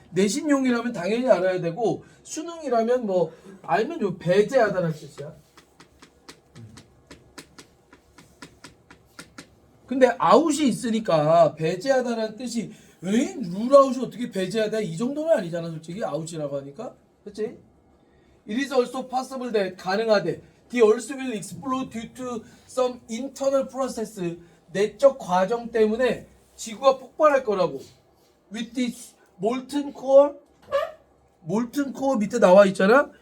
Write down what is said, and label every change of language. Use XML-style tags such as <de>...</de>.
<ko>내신용이라면 당연히 알아야 되고 수능이라면 뭐 알면 좀 배제하다는 뜻이야. 근데 아웃이 있으니까 배제하다는 뜻이 룰아웃이 어떻게 배제하다 이 정도는 아니잖아. 솔직히 아웃이라고 하니까. 그치?</ko> <en>It is also possible that</en> <ko>가능하대.</ko> <en>The earth will explode due to some internal process.</en> <ko>내적 과정 때문에 지구가 폭발할 거라고.</ko> <en>With this molten core</en> <ko>밑에 나와 있잖아.</ko>